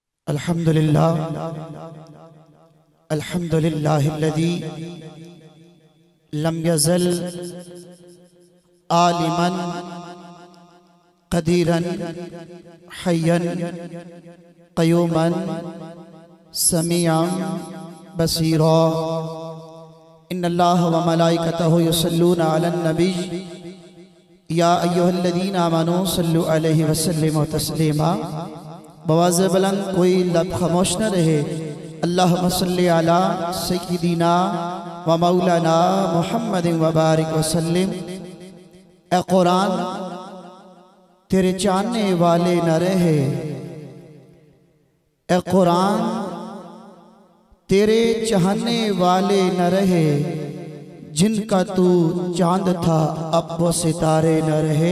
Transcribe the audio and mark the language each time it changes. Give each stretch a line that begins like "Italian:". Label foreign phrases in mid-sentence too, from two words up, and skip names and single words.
Arabic: الحمد لله الحمد لله الذي لم يزل عالماً قديراً حياً قيوماً سميعاً بصيراً. إن الله وملائكته يصلون على النبي يا أيها الذين آمنوا صلوا عليه وسلموا تسليما.
Urdu: بآوازِ بلند کوئی لب خاموش نہ رہے.
Arabic: اللهم صل على سيدنا ومولانا محمد وبارك وسلم.
Urdu: اے قرآن تیرے چاہنے والے نہ رہے، اے قرآن تیرے چاہنے والے نہ رہے، جن کا تو چاند تھا اب وہ ستارے نہ رہے.